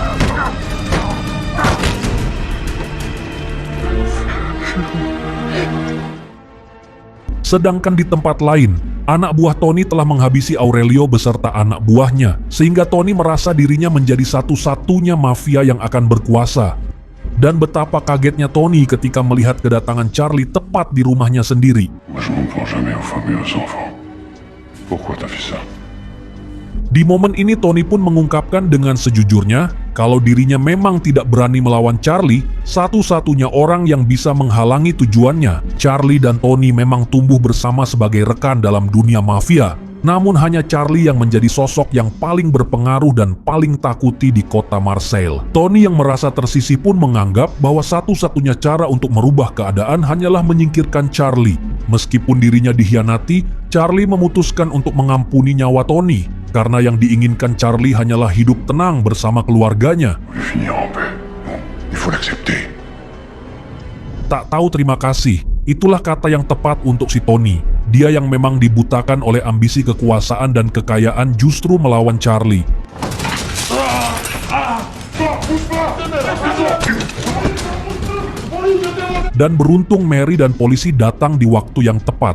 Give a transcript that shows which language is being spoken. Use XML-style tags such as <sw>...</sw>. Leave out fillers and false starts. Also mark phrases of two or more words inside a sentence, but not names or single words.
<id>Sedangkan di tempat lain, anak buah Tony telah menghabisi Aurelio beserta anak buahnya, sehingga Tony merasa dirinya menjadi satu-satunya mafia yang akan berkuasa. Dan betapa kagetnya Tony ketika melihat kedatangan Charlie tepat di rumahnya sendiri.</id> <fr>Moi, je m'en prends jamais aux femmes et aux enfants. Pourquoi t'as fait ça?</fr> <id>Di momen ini Tony pun mengungkapkan dengan sejujurnya kalau dirinya memang tidak berani melawan Charlie, satu-satunya orang yang bisa menghalangi tujuannya. Charlie dan Tony memang tumbuh bersama sebagai rekan dalam dunia mafia. Namun hanya Charlie yang menjadi sosok yang paling berpengaruh dan paling takuti di kota Marseille. Tony yang merasa tersisih pun menganggap bahwa satu-satunya cara untuk merubah keadaan hanyalah menyingkirkan Charlie. Meskipun dirinya dikhianati, Charlie memutuskan untuk mengampuni nyawa Tony karena yang diinginkan Charlie hanyalah hidup tenang bersama keluarganya.</id> <fr>Finir en paix. Bon, il faut l'accepter.</fr> <id>Tak tahu terima kasih, itulah kata yang tepat untuk si Tony. Dia yang memang dibutakan oleh ambisi kekuasaan dan kekayaan justru melawan Charlie. Dan beruntung Mary dan polisi datang di waktu yang tepat.</id>